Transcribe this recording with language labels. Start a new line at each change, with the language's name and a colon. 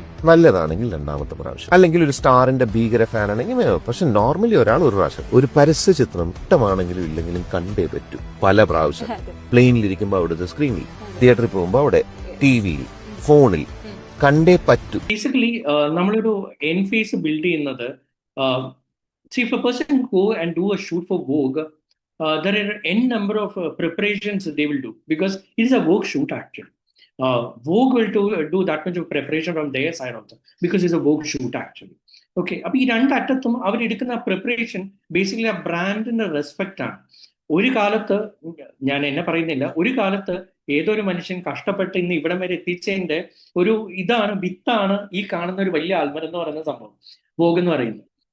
Malayalam: നല്ലതാണെങ്കിൽ 2ാമത്തെ പ്രാവശ്യം, അല്ലെങ്കിൽ ഒരു സ്റ്റാറിന്റെ ഭീകര ഫാൻ ആണെങ്കിൽ. പക്ഷെ നോർമലി ഒരാൾ ഒരു പ്രാവശ്യം ഒരു പരസ്യ ചിത്രം ഇഷ്ടമാണെങ്കിലും ഇല്ലെങ്കിലും കണ്ടേ പറ്റൂ പല പ്രാവശ്യം. പ്ലെയിനിലിരിക്കുമ്പോൾ അവിടുത്തെ സ്ക്രീനിൽ, തിയേറ്ററിൽ പോകുമ്പോൾ അവിടെ ടിവിയിൽ, ഫോണിൽ കണ്ടേ പറ്റൂ. ബേസിക്കലി നമ്മളൊരു എൻ ഫേസ് ബിൽഡ് ചെയ്യുന്നത്,
English: see, if a person go and do a shoot for Vogue, there are n number of preparations they will do, because it is a Vogue shoot actually. Vogue will do that much of preparation from their side also, because it's a Vogue shoot actually.
Malayalam: Okay, അപ്പോൾ ഈ രണ്ടറ്റത്തും അവരെടുക്കുന്ന preparation basically ആ ബ്രാൻഡിന്റെ respect ആണ്. ഒരു കാലത്ത്, ഞാൻ എന്നെ പറയുന്നില്ല, ഒരു കാലത്ത് ഏതൊരു മനുഷ്യൻ കഷ്ടപ്പെട്ട് ഇന്ന് ഇവിടം വരെ എത്തിച്ചതിന്റെ ഒരു വിത്താണ് ഈ കാണുന്ന ഒരു വലിയ ആൽമരം എന്ന് പറയുന്ന സംഭവം, വോഗ് എന്ന് പറയുന്നത്.